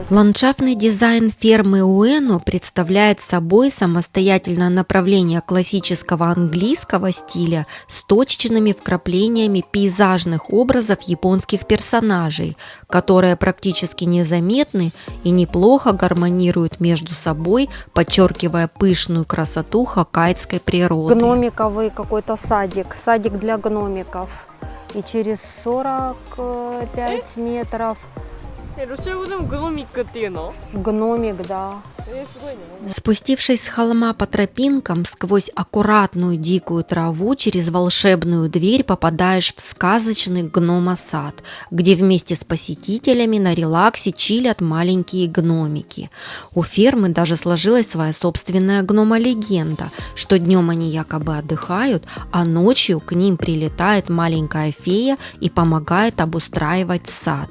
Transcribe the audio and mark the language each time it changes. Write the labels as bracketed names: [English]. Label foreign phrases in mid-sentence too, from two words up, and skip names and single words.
[Russian] Ландшафтный дизайн фермы Уэну представляет собой самостоятельное направление классического английского стиля с точечными вкраплениями пейзажных образов японских персонажей, которые практически незаметны и неплохо гармонируют между собой, подчеркивая пышную красоту хоккайдской природы. Гномиковый какой-то садик для гномиков. и через 45 метров [Japanese] ロシア語でもグノミックっていうの？ [Russian] гномик, да. [Japanese] すごいね。 [Russian] Спустившись с холма по тропинкам сквозь аккуратную дикую траву, через волшебную дверь попадаешь в сказочный гномосад, где вместе с посетителями на релаксе чилят маленькие гномики. У фермы даже сложилась своя собственная гномолегенда, что днем они якобы отдыхают, а ночью к ним прилетает маленькая фея и помогает обустраивать сад.